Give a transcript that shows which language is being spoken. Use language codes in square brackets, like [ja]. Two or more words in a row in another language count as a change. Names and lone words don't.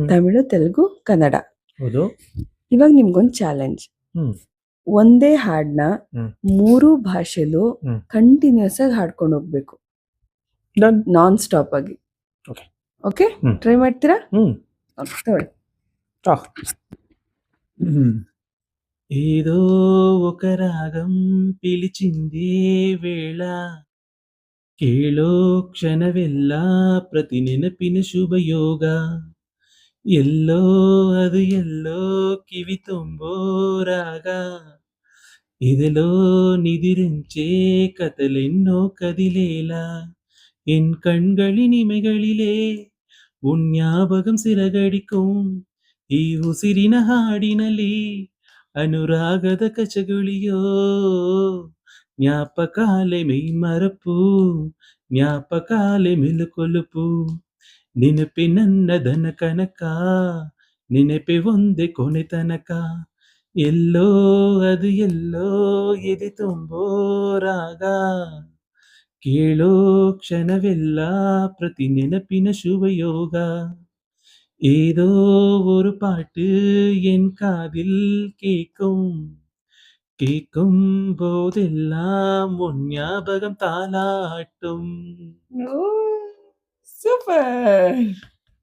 [kn] ತಮಿಳು, ತೆಲುಗು, ಕನ್ನಡ. ಹೌದು. ಇವಾಗ ನಿಮ್ಗೊಂದು ಚಾಲೆಂಜ್. ಹ್ಮ್ ಒಂದೇ ಹಾಡ್ನ ಹ್ಮ್ 3 ಭಾಷೆಲೂ ಹ್ಮ್ ಕಂಟಿನ್ಯೂಸ್ ಆಗಿ ಹಾಡ್ಕೊಂಡು ಹೋಗ್ಬೇಕು, ಡನ್. [en] non stop [kn] ಆಗಿ. ಓಕೆ. ಓಕೆ, ಹ್ಮ್ ಟ್ರೈ ಮಾಡ್ತೀರಾ? ಹ್ಮ್ ತಗೊಳ್ಳಿ. [te] ఆ. ఏదో ఒక రాగం పిలిచిందే వేళ [kn] ಕೇಳೋ ಕ್ಷಣವೆಲ್ಲ ಪ್ರತಿ ನೆನಪಿನ ಶುಭಯೋಗ ಎಲ್ಲೋ ಅದು ಎಲ್ಲೋ ಕಿವಿ ತುಂಬೋ ರಾಗ [te] ఇదిలో నిదిరించే కథలెన్నో కదిలేలా [ta] என் கண்களின் இமைகளிலே உன் ஞாபகம் சிறகடிக்கும் [kn] ಈ ಉಸಿರಿನ ಹಾಡಿನಲ್ಲಿ ಅನುರಾಗದ ಕಚಗುಳಿಯೋ [te] జ్ఞాపకాలే మైమరపు జ్ఞాపకాలే మేలుకొలుపు [kn] ನೆನಪೆ ನನ್ನ ದನ ಕನಕ ನೆನಪೆ ಒಂದೆ ಕೊನೆ ತನಕ ಎಲ್ಲೋ ಅದು ಎಲ್ಲೋ ಎದೆ ತುಂಬೋ ರಾಗ ಕೇಳೋ ಕ್ಷಣವೆಲ್ಲ ಪ್ರತಿ ನೆನಪಿನ ಶುಭಯೋಗ [ta] ஏதோ ஒரு பாட்டு என் காதில் கேட்கும் கேட்கும் போதெல்லாம் உன் ஞாபகம் தாலாட்டும். [kn] ಸೂಪರ್.